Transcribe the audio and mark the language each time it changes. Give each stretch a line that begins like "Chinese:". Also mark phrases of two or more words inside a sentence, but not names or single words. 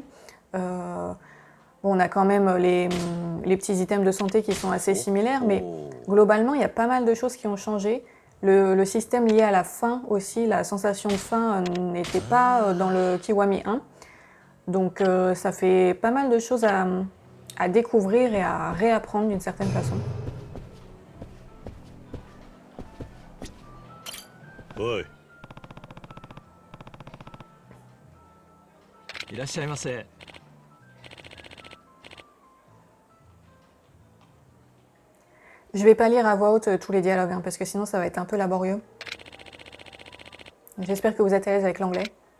French: Bon, on a quand même les petits items de santé qui sont assez similaires, mais globalement, il y a pas mal de choses qui ont changé. Le système lié à la faim aussi, la sensation de faim n'était pas dans le Kiwami 1. Donc ça fait pas mal de choses à découvrir et à réapprendre d'une certaine façon.
Japanese: おい、いらっしゃいませ。
French: Je vais pas lire à voix haute tous les dialogues, hein, parce que sinon ça va être un peu laborieux. J'espère que vous êtes à l'aise avec l'anglais.